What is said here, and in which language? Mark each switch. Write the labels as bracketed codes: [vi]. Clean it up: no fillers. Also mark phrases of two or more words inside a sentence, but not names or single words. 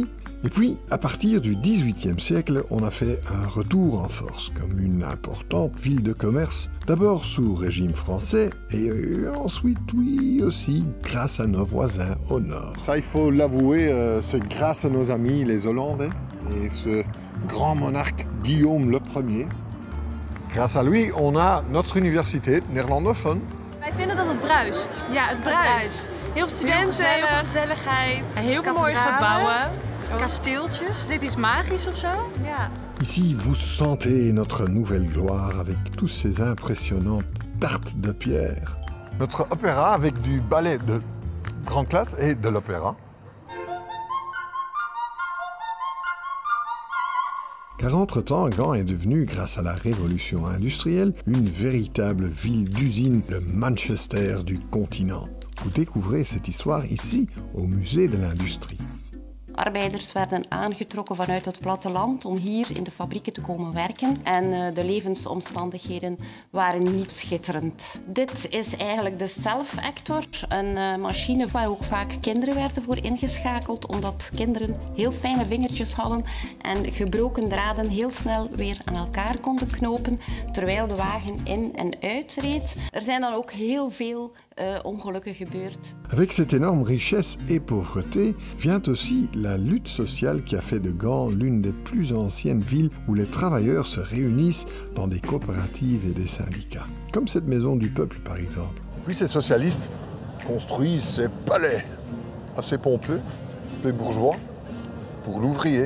[fr] Et puis, à partir du XVIIIe siècle, on a fait un retour en force comme une importante ville de commerce, d'abord sous régime français, et ensuite, oui, aussi grâce à nos voisins au nord. Ça, il faut l'avouer, c'est grâce à nos amis les Hollandais, et ce grand monarque Guillaume Ier. Grâce à lui, on a notre université néerlandophone. [nl] Wij vinden dat het bruist. Ja, het bruist. Heel studenten, heel veel gezelligheid, heel veel mooie gebouwen. Kasteeltjes, dit is magisch of zo? Ja. [fr] Ici, vous sentez notre nouvelle gloire avec tous ces impressionnantes tartes de pierre. Notre opéra avec du ballet de grande classe et de l'opéra. Car entre-temps, Gand est devenu, grâce à la révolution industrielle, une véritable ville d'usine, le Manchester du continent. Vous découvrez cette histoire ici, au musée de l'industrie. [nl] Arbeiders werden aangetrokken vanuit het platteland om hier in de fabrieken te komen werken. En de levensomstandigheden waren niet schitterend. Dit is eigenlijk de Self-Actor, een machine waar ook vaak kinderen werden voor ingeschakeld, omdat kinderen heel fijne vingertjes hadden en gebroken draden heel snel weer aan elkaar konden knopen, terwijl de wagen in en uitreed. Er zijn dan ook heel veel ongelukken gebeurd. [fr] Avec cette énorme richesse et pauvreté vient aussi la lutte sociale qui a fait de Gand l'une des plus anciennes villes où les travailleurs se réunissent dans des coopératives et des syndicats. Comme cette maison du peuple par exemple. Puis ces socialistes construisent ces palais assez pompeux, des bourgeois, pour l'ouvrier.